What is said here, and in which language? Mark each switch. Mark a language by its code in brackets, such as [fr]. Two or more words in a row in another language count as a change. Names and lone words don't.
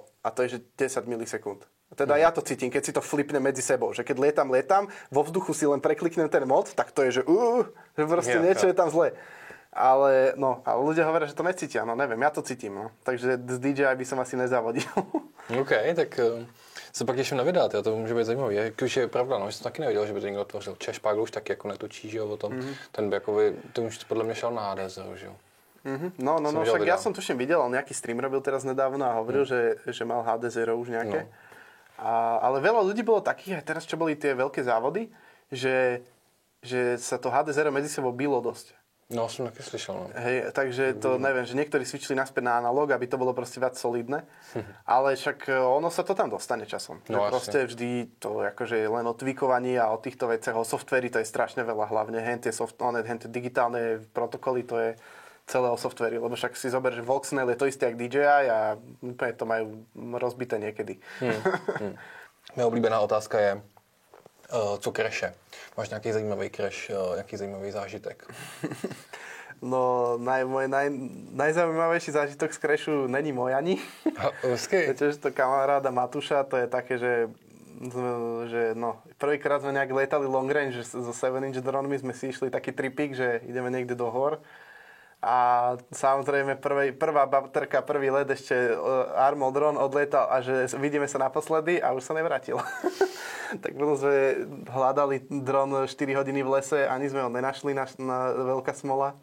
[sk] A to je, že 10 milisekúnd. Teda ja to cítim, keď si to flipne medzi sebou, že keď lietam, vo vzduchu si len prekliknem ten mod, tak to je, že proste niečo je tam zle. Ale ľudia hovoria, že to necítia, no neviem, ja to cítim, no. Takže z DJI by som asi nezavodil. [cs] OK, tak se pak těším na videa, to může být zajímavý. Když je pravda, že jsem taky nevěděl, že by to někdo tvořil. Češpák už taky jako netočí, že jo, o tom. Ten by jakoby, to už podle mě šel na HD0, že jo. No, [sk] však ja som tuším videl, on nejaký stream robil teraz nedávno a hovoril, že mal HD0 už nejaké. No. Ale veľa ľudí bolo takých, aj teraz, čo boli tie veľké závody, že sa to HD0 medzi sebou bylo dosť. [cs] No, som taky slyšel, no. [sk] Hej, takže to neviem, že niektorí switchli naspäť na analóg, aby to bolo proste viac solidné, ale však ono sa to tam dostane časom. No, proste vždy to akože len o tweakovaní a o týchto veciach, o softveri to je strašne veľa, hlavne tie digitálne protokoly, to je celé o softveri, lebo však si zober, že Voxnail je to isté jak DJI a úplne to majú rozbité niekedy. [cs] Moje oblíbená otázka je, co crashe? Máš nějaký zajímavý crash, nějaký zajímavý zážitek? [sk] No, môj najzaujímavejší zážitok z crashu není môj ani. Je tiež to kamaráda Matúša, to je také, že prvýkrát sme nejak letali long range so 7-inch dronmi, sme si išli taký tripík, že ideme niekde do hor. A samozrejme prvá baterka, prvý let ešte Armol dron odletal a že vidíme sa naposledy a už sa nevrátil. Tak potom sme hľadali dron 4 hodiny v lese, ani sme ho nenašli, na veľká smola.